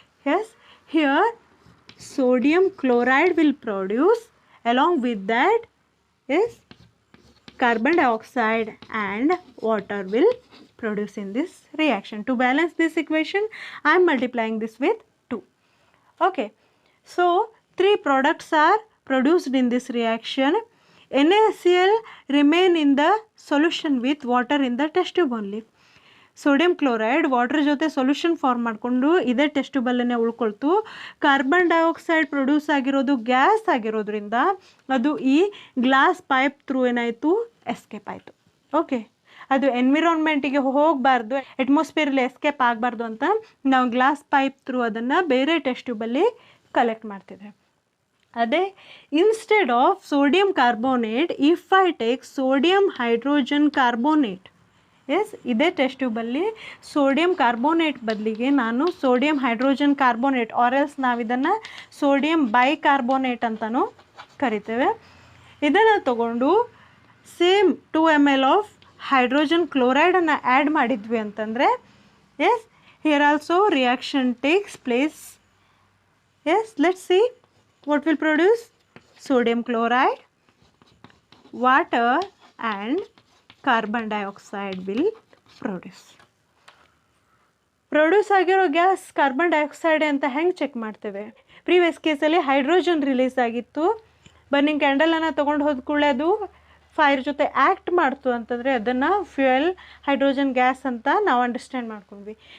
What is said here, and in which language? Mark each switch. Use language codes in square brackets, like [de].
[en] Yes, here sodium chloride will produce, along with that is carbon dioxide and water will produce in this reaction. To balance this equation I am multiplying this with 2. Okay, so 3 products are produced in this reaction. NaCl remain in the solution with water in the test tube only. [kn] Sodium chloride water ಜೊತೆ solution form ಮಾಡಿಕೊಂಡು ಇದೇ test ಟ್ಯೂಬಲ್ಲೇ ಉಳ್ಕೊಳ್ತು. Carbon dioxide produce ಆಗಿರೋದು gas ಆಗಿರೋದ್ರಿಂದ ಅದು ಈ glass pipe through ಏನಾಯಿತು, escape ಆಯಿತು. Okay, ಅದು ಎನ್ವಿರಾನ್ಮೆಂಟಿಗೆ ಹೋಗಬಾರ್ದು, ಅಟ್ಮಾಸ್ಫಿಯರಲ್ಲಿ ಎಸ್ಕೇಪ್ ಆಗಬಾರ್ದು ಅಂತ ನಾವು ಗ್ಲಾಸ್ ಪೈಪ್ ಥ್ರೂ ಅದನ್ನು ಬೇರೆ ಟೆಸ್ಟ್ ಟ್ಯೂಬಲ್ಲಿ ಕಲೆಕ್ಟ್ ಮಾಡ್ತಿದ್ದೆ. ಅದೇ [en] instead of sodium carbonate if I take sodium hydrogen carbonate, [kn] S, ಇದೇ ಟೆಸ್ಟ್ ಟ್ಯೂಬಲ್ಲಿ ಸೋಡಿಯಂ ಕಾರ್ಬೋನೇಟ್ ಬದಲಿಗೆ ನಾನು sodium hydrogen carbonate [en] or else [kn] ನಾವಿದನ್ನು ಸೋಡಿಯಂ ಬೈಕಾರ್ಬೋನೇಟ್ ಅಂತಲೂ ಕರಿತೇವೆ. ಇದನ್ನು ತಗೊಂಡು same 2 ml of hydrogen ಕ್ಲೋರೈಡನ್ನು add ಮಾಡಿದ್ವಿ ಅಂತಂದರೆ, S, [en] Here also reaction takes place. Yes, let's see what will produce. Sodium chloride, water and carbon dioxide will produce. [kn] Produce ಆಗಿರೋ gas carbon dioxide ಅಂತ ಹೆಂಗೆ check ಮಾಡ್ತೇವೆ? ಪ್ರೀವಿಯಸ್ ಕೇಸಲ್ಲಿ hydrogen release ಆಗಿತ್ತು, burning ಕ್ಯಾಂಡಲನ್ನು ತೊಗೊಂಡು ಹೋದ ಕೂಡಲೇ ಅದು ಫೈರ್ ಜೊತೆ ಆ್ಯಕ್ಟ್ ಮಾಡ್ತು ಅಂತಂದರೆ ಅದನ್ನು ಫ್ಯೂಯಲ್ ಹೈಡ್ರೋಜನ್ ಗ್ಯಾಸ್ ಅಂತ ನಾವು ಅಂಡರ್ಸ್ಟ್ಯಾಂಡ್ ಮಾಡ್ಕೊಂಡ್ವಿ.